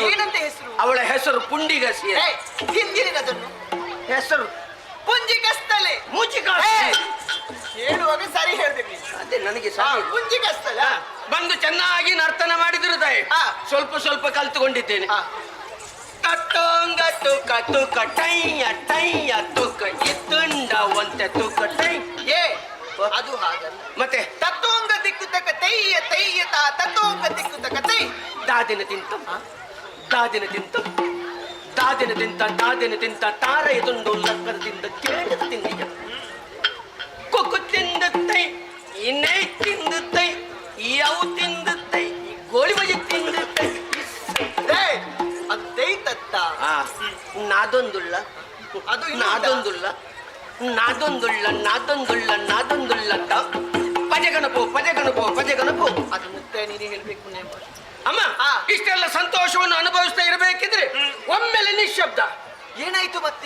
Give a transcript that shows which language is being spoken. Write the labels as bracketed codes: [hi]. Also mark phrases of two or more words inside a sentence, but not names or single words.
[kn] ಏನಂತ ಹೆಸರು? ಅವಳ ಹೆಸರು ಪುಂಡಿಗಸಿ. ಹಿಂದಿನದನ್ನು ಹೆಸರು ಪುಂಜಿಕಸ್ತಲೆ. ಮುಚಿಕ. ಹೇಳುವಾಗ ಸರಿ ಹೇಳ್ಬೇಕು ನೀನು. ಅದೇ ನನಗೆ ಸಾಕು. ಪುಂಜಿಕಸ್ತಲ. ಬಂದು ಚೆನ್ನಾಗಿ ನರ್ತನ ಮಾಡಿದ್ರು ತಾಯಿ. ಆ. ಸ್ವಲ್ಪ ಕಲ್ತುಕೊಂಡಿದ್ದೇನೆ. ಆ. ಕಟ್ಟೋಂಗ ತುಕ ತುಕ ಟೈಯ ಟೈಯ ತುಕ ಇತ್ತುಂಡ ಒಂತೆ ತುಕ ಟೈ. ಏ ಅದು ಹಾಗಲ್ಲ. ಮತ್ತೆ ತತ್ತೋಂಗ ದಿಕ್ಕು ತಕ ತೈಯ ತೈಯ ತಾ ತತ್ತೋಂಗ ದಿಕ್ಕು ತಕ ತೈ. ದಾದಿನ ತಿಂತ ತಾರೆಯ ತುಂಡು ಲಕ್ಕರದಿಂದ ಕೇಳಿದ ತಿಂದಿಯ ಕೊಕ್ಕು ತಿಂದ ತೈ ಇನ್ನೇ ತಿಂದ ತೈ ಯಾವ ತಿಂದ ತೈ ಗೋಳಿ ಬಜಿ ತಿಂದ ತೈ. ಏ ಅದು ತೈ ತತ್ತ. ನಾದೊಂದುಳ್ಳ ಅದು ಇನ್ನೊಂದ. ನಾದೊಂದುಳ್ಳ ಪಜಗಣಪು ಅದು ಮುತ್ತೆ ನೀನು ಹೇಳ್ಬೇಕು. ಅಮ್ಮ. ಆ. ಇಷ್ಟೆಲ್ಲ ಸಂತೋಷವನ್ನು ಅನುಭವಿಸ್ತಾ ಇರಬೇಕಿದ್ರೆ ಒಮ್ಮೆಲೆ ನಿಶ್ಶಬ್ದ. ಏನಾಯ್ತು ಮತ್ತೆ?